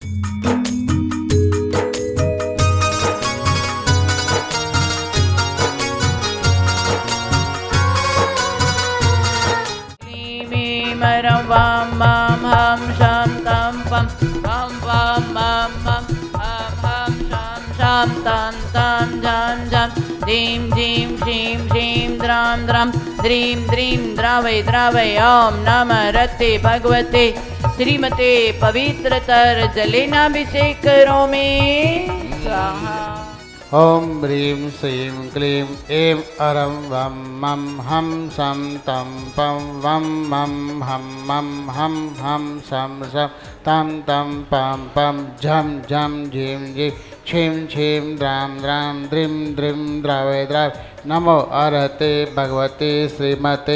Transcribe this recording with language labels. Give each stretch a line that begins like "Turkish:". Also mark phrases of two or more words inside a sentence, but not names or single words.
Sanskrit: वं मं हं शं तं पं वं वं मं मं हं हं शं शं तं तं जं जं डिं डिं शिं शिं द्रां द्रां द्रीं द्रीं द्रावै द्रावै ओं नमः अर्हते भगवते श्रीमते पवित्रतर जलेनाभिषेक करोमि स्वाहा। ओम ह्रीं श्रीं क्लीं ऐं अरं वं मं हं सं तं पं वं मं हं सं सं तं तं पं पं झं झं झीं झीं छीं छीं द्रां द्रां द्रीं द्रीं द्रावै द्रावै नमो अर्हते भगवते श्रीमते।